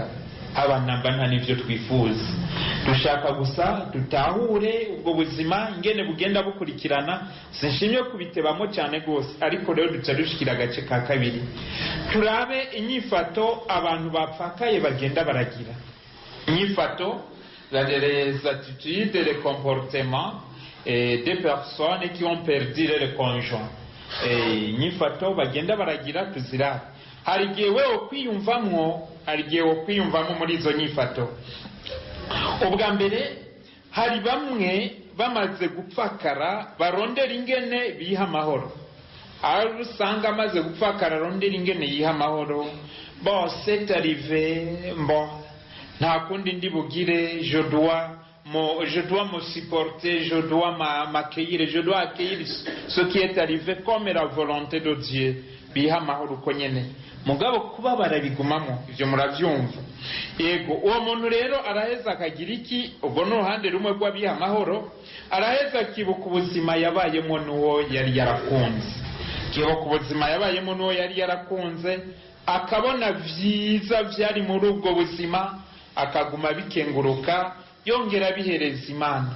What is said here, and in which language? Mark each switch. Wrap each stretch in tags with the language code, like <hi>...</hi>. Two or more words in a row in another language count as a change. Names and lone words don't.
<rn>Abanamba nta nivyo twifuza. Dushaka gusa dutahure ubwo buzima ingene bugenda bukurikirana. Sinshimye kubitebamo cyane gose, ariko rero duca dushikira agace ka kabiri. Turabe inyifato abantu bapfakaye bagenda baragira. Inyifato,</rn> <fr>les attitudes et les comportements des personnes qui ont perdu leur conjoint.</fr> <rn>Inyifato bagenda baragira tuziraba. hari igihe wewe kwiyumvamwo muri izo nyifato. Ubwa mbere hari bamwe bamaze gupfakara barondera ingene biha amahoro, aho usanga amaze gupfakara arondera ingene yiha amahoro.</rn> <fr>Bon, c'est arrivé, bon,</fr> <rn>nta kundi ndi bugire,</rn> <fr>je dois me supporter, je dois m'accueillir, je dois accueillir ce qui est arrivé comme la volonté de Dieu.</fr> <rn>Biha amahoro uko nyene, mugabo kuba barabigumamo ivyo muravyumva. Yego, uwo muntu rero araheza akagira iki? Ubwo n'uruhande rumwe rw'abiha amahoro, araheza akibuka ubuzima yabayemo n'uwo yari yarakunze, akibuka ubuzima yabayemo n'uwo yari yarakunze, akabona vyiza vyari muri ubwo buzima, akaguma bikenguruka, yongera bihereza Imana.</rn>